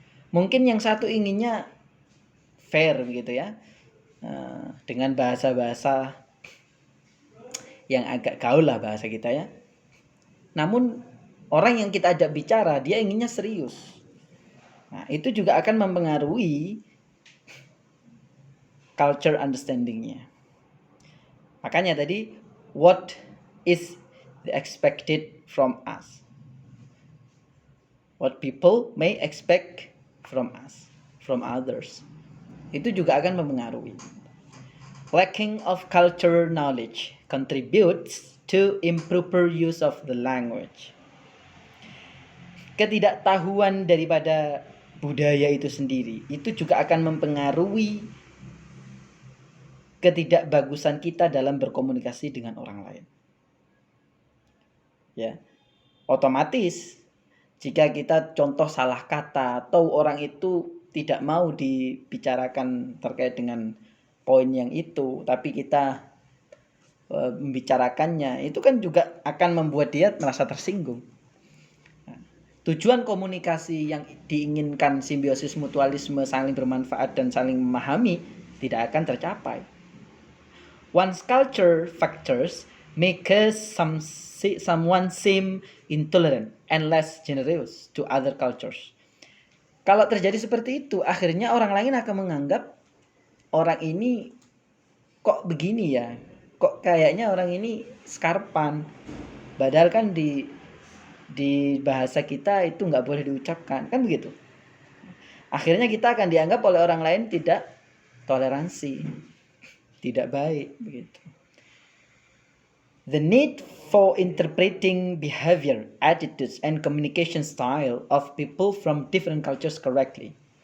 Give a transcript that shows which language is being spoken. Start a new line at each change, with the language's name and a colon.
Indonesian: Mungkin yang satu inginnya fair begitu ya, dengan bahasa-bahasa yang agak gaul lah bahasa kita ya. Namun orang yang kita ajak bicara dia inginnya serius. Nah, itu juga akan mempengaruhi culture understanding-nya. Makanya tadi
English: what is the expected from us. What people may expect from us, from others.
Indonesian: Itu juga akan mempengaruhi.
English: Lacking of culture knowledge contributes to improper use of the language.
Indonesian: Ketidaktahuan daripada budaya itu sendiri itu juga akan mempengaruhi ketidakbagusan kita dalam berkomunikasi dengan orang lain. Ya. Otomatis jika kita contoh salah kata atau orang itu tidak mau dibicarakan terkait dengan poin yang itu, tapi kita membicarakannya, itu kan juga akan membuat dia merasa tersinggung. Tujuan komunikasi yang diinginkan simbiosis mutualisme, saling bermanfaat dan saling memahami tidak akan tercapai.
English: One's culture factors make someone seem intolerant and less generous to other cultures.
Indonesian: Kalau terjadi seperti itu, akhirnya orang lain akan menganggap orang ini kok begini ya, kok kayaknya orang ini skarpan. Padahal kan di bahasa kita itu nggak boleh diucapkan, kan begitu. Akhirnya kita akan dianggap oleh orang lain tidak toleransi, tidak baik, begitu.
English: The need for interpreting behavior, attitudes, and communication style of people from different cultures correctly.